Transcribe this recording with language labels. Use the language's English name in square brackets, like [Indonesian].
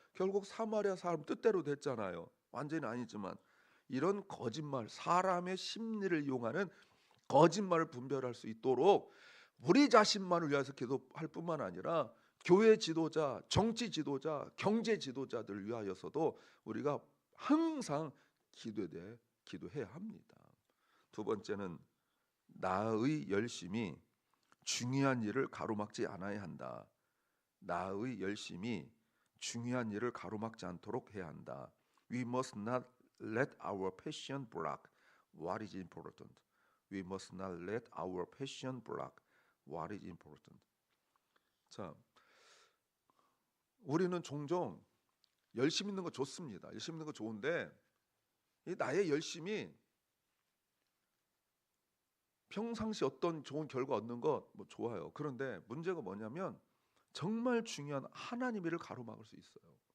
[Korean] 결국 사마리아 사람 뜻대로 됐잖아요. 완전히 아니지만 이런 거짓말, 사람의 심리를 이용하는 거짓말을 분별할 수 있도록 우리 자신만을 위해서 기도할 뿐만 아니라 교회 지도자, 정치 지도자, 경제 지도자들을 위하여서도 우리가 항상 기도해야 합니다. 두 번째는 나의 열심이 중요한 일을 가로막지 않아야 한다. 나의 열심이 중요한 일을 가로막지 않도록 해야 한다. [English] We must not let our passion block what is important. We must not let our passion block what is important. [Korean] 자, 우리는 종종 열심 있는 거 좋습니다. 열심 있는 거 좋은데 이 나의 열심이 평상시 어떤 좋은 결과 얻는 거 뭐 좋아요. 그런데 문제가 뭐냐면 정말 중요한 하나님의 일을 가로막을 수 있어요.